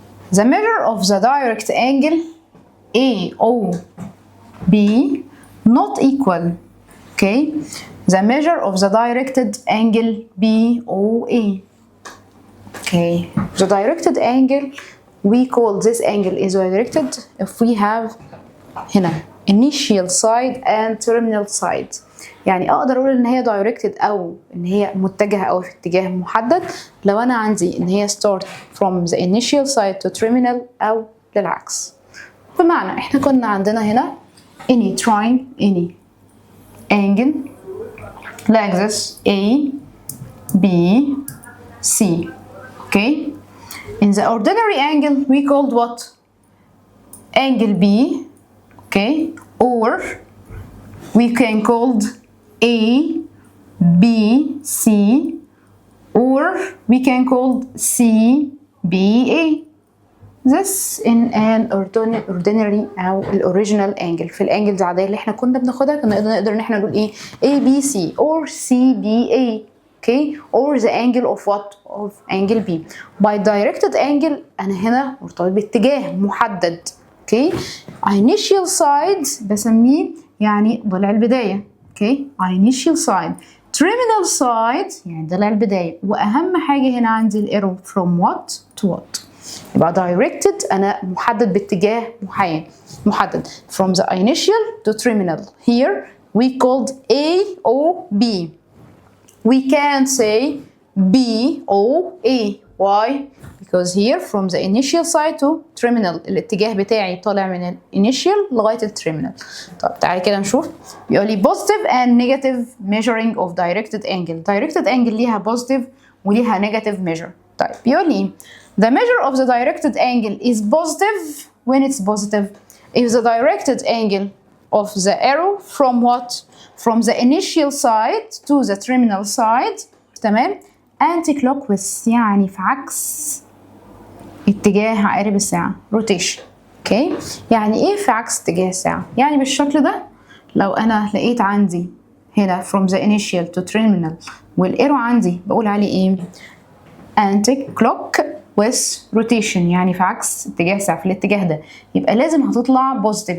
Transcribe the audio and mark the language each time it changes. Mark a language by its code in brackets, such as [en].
[en] The measure of the direct angle AOB not equal, okay? The measure of the directed angle BOA, okay? The directed angle, we call this angle is directed if we have هنا initial side and terminal side. [ar] يعني اقدر اقول ان هي directed او ان هي متجهه او في اتجاه محدد لو انا عندي ان هي [en] start from the initial side to terminal [ar] او للعكس. بمعنى احنا كنا عندنا هنا [en] any any angle like this A B C, okay? In the ordinary angle we called what? Angle B, okay? Or we can called A, B, C, or we can call C, B, A. This in an ordinary أو original angle. [ar] في الانجلز العادية اللي احنا كنا بناخدها كنا نقدر ان احنا نقول ايه A, B, C or C, B, A, okay? [en] Or the angle of what? Of angle B. By directed angle [ar] أنا هنا مرتبط باتجاه محدد, okay? Initial side بسميه يعني ضلع البداية, okay? [en] Initial side. [ar] Terminal side يعني ضلع البداية. وأهم حاجة هنا عندي الارو [en] from what to what. يبقى directed [ar] أنا محدد باتجاه محدد [en] from the initial to terminal. Here we called A O B. We can say B O A. Why? Because here from the initial side to terminal [ar] الاتجاه بتاعي طالع من [en] initial لغاية terminal. [ar] طب تعالي كده نشوف. بيقول لي [en] positive and negative measuring of directed angle. Directed angle ليها positive وليها negative measure. [ar] طيب بيقول لي [en] the measure of the directed angle is positive when it's positive if the directed angle of the arrow from what? From the initial side to the terminal side, تمام؟ anti-clockwise [ar] يعني في عكس اتجاه عقارب الساعة [en] rotation, okay? [ar] يعني ايه في عكس اتجاه الساعة؟ يعني بالشكل ده لو انا لقيت عندي هنا [en] from the initial to terminal [ar] والارو عندي بقول عليه ايه؟ anti-clockwise. with rotation يعني في عكس اتجاه ساعة في الاتجاه ده، يبقى لازم هتطلع بوزيتيف.